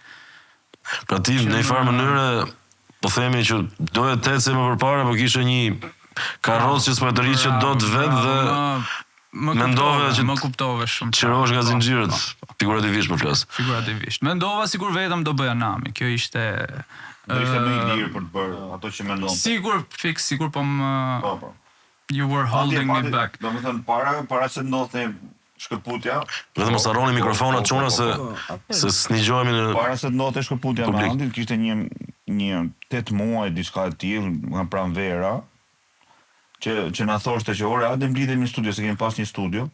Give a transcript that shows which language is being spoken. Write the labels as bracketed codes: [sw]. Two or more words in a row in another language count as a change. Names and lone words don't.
[sq] Pra ti në një farë mënyre po themi që doje të ecë më përpara, po kishe një karrocë që s'po e të rritë që do të vetë dhe mendove që më kuptove shumë. qërohesh nga zinxhirët, figurativisht po flas. Figurativisht. Mendova sikur vetëm do bëja nami. Kjo ishte Do ishte më i lirë për të bërë ato që mendon. sigur po më Po. [en] you were holding me back. [sq] Do të thënë para se ndodhte shkëputja, Vetëm mos harroni mikrofonat çuna se s'nigjohemi në para se ndodhte shkëputja me Publik. Andin, kishte një 8 muaj diçka e tillë nga pranvera që na thoshte që ore hajde mblidhemi në studio, se kemi pas një studio.